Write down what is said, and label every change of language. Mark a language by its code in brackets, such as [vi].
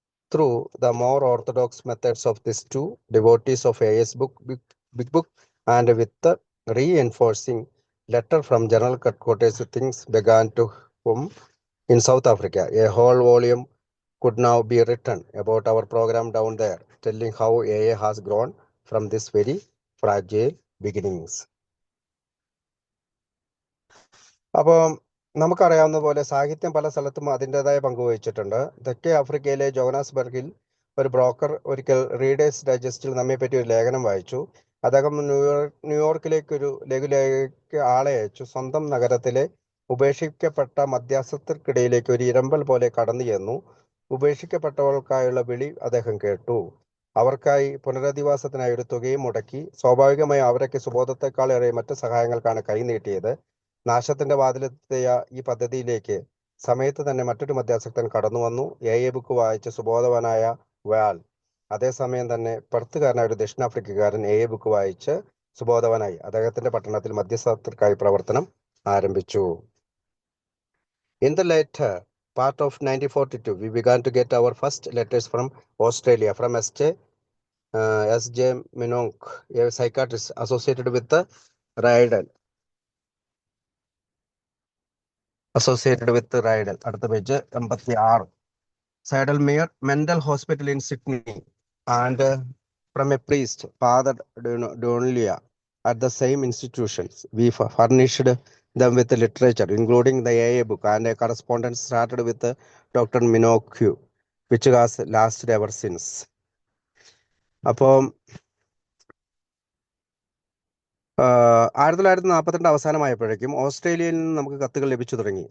[en] Through the more orthodox methods of these two devotees of AA's big book, and with the reinforcing letter from General Headquarters, things began to hum in South Africa. A whole volume could now be written about our program down there, telling how AA has grown from this very fragile beginnings. [ml] അപ്പോൾ നമുക്കറിയാവുന്ന പോലെ സാഹിത്യം പല സ്ഥലത്തും അതിൻ്റെതായ പങ്ക് വഹിച്ചിട്ടുണ്ട്. തെക്കേ ആഫ്രിക്കയിലെ ജോഹനാസ്ബർഗിൽ ഒരു ബ്രോക്കർ ഒരിക്കൽ റീഡേഴ്സ് ഡൈജസ്റ്റിൽ നമ്മെപ്പറ്റി ഒരു ലേഖനം വായിച്ചു. അദ്ദേഹം ന്യൂയോർക്കിലേക്ക് ആളെ അയച്ചു. സ്വന്തം നഗരത്തിലെ ഉപേക്ഷിക്കപ്പെട്ട മധ്യസ്ഥർക്കിടയിലേക്ക് ഒരു ഇരമ്പൽ പോലെ കടന്നു ചെന്നു. ഉപേക്ഷിക്കപ്പെട്ടവർക്കായുള്ള വിളി അദ്ദേഹം കേട്ടു. അവർക്കായി പുനരധിവാസത്തിനായി ഒരു തുകയും മുടക്കി. സ്വാഭാവികമായും അവരൊക്കെ സുബോധത്തെക്കാളേറെ മറ്റ് സഹായങ്ങൾക്കാണ് കൈനീട്ടിയത്. നാശത്തിന്റെ വാതിലെത്തിയ ഈ പദ്ധതിയിലേക്ക് സമയത്ത് തന്നെ മറ്റൊരു മധ്യാസക്തൻ കടന്നു വന്നു. ബുക്ക് വായിച്ച് സുബോധവാനായ വാൽ അതേസമയം തന്നെ പെർത്തുകാരനായ ഒരു ദക്ഷിണാഫ്രിക്കക്കാരൻ ബുക്ക് വായിച്ച് സുബോധവാനായി അദ്ദേഹത്തിന്റെ പട്ടണത്തിൽ മധ്യസ്ഥർക്കായി പ്രവർത്തനം ആരംഭിച്ചു. [en] In the later part of 1942, we began to get our first letters from Australia, from S.J. Minogue, a psychiatrist associated with the Rydell. [ml] അടുത്ത page 86. [en] Saddlemere Mental Hospital in Sydney, and from a priest, Father Donnelly, at the same institutions. We furnished them with literature, including the AA book, and a correspondence started with Dr. Minogue, which has lasted ever since. [ml] അപ്പോൾ 1942 അവസാനമായപ്പോഴേക്കും ഓസ്ട്രേലിയയിൽ നിന്ന് നമുക്ക് കത്തുകൾ ലഭിച്ചു തുടങ്ങി.